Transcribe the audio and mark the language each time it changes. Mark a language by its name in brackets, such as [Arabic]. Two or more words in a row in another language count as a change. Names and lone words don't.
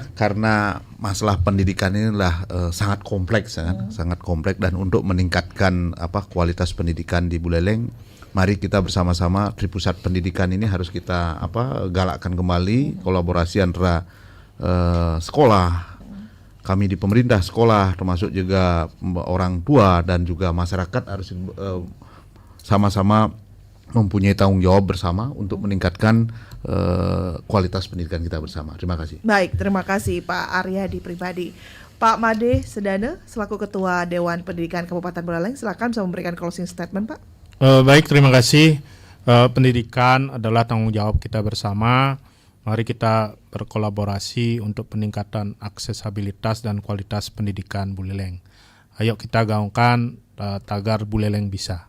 [Indonesian] Karena masalah pendidikan inilah sangat kompleks, sangat kompleks, dan untuk meningkatkan kualitas pendidikan di Buleleng, mari kita bersama-sama di pusat pendidikan ini harus kita galakkan kembali kolaborasi antara sekolah, kami di pemerintah, sekolah, termasuk juga orang tua dan juga masyarakat harus sama-sama mempunyai tanggung jawab bersama untuk meningkatkan kualitas pendidikan kita bersama. Terima kasih. Baik, terima kasih Pak Aryadi Pribadi. Pak Made Sedane selaku Ketua Dewan Pendidikan Kabupaten Buleleng, silakan bisa memberikan [English] closing statement [Indonesian] Pak. Baik, terima kasih. Pendidikan adalah tanggung jawab kita bersama. Mari kita berkolaborasi untuk peningkatan aksesibilitas dan kualitas pendidikan Buleleng. Ayo kita gaungkan tagar Buleleng bisa.